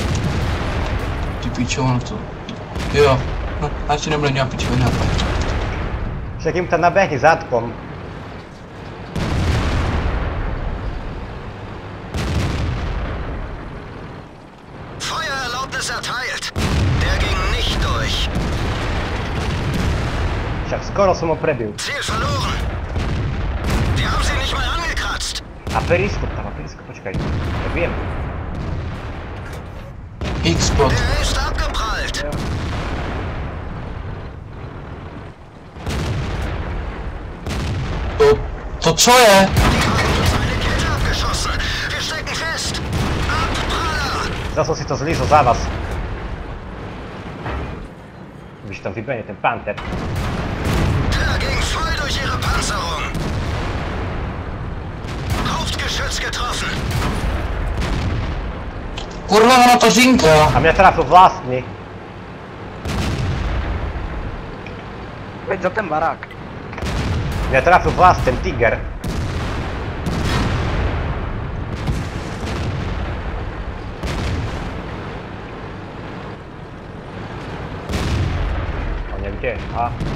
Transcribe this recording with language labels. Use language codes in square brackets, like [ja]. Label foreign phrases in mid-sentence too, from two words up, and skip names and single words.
[cs] Ty pičovno to. Jo, no, radši nebude nějak pičovina. [sk] Však im tam nabehni zadkom. [de] Feuererlaubnis erteilt. Der ging nicht durch. [sk] Však skoro som ho prebil. [de] Ziel verloren. Die haben sie nicht mal angekratzt. [sk] A periskop tam, počkaj. Ja viem. X-Spot. [de] Der ist abgeprallt. [cs] To co je? [de] Die haben uns eine Kette abgeschossen. Wir stecken fest. Abpraller. [sk] Zas som si to zlízol za vás. Víš, tam vybehne ten Panther. [de] Der ging voll durch ihre Panzerung. Hauptgeschütz getroffen. [sk] Kurva, ona to žinka. A mňa trafil vlastný. [cs] Pojď za ten barák. [sk] Mňa trafil vlastný ten Tiger. On je kde? A?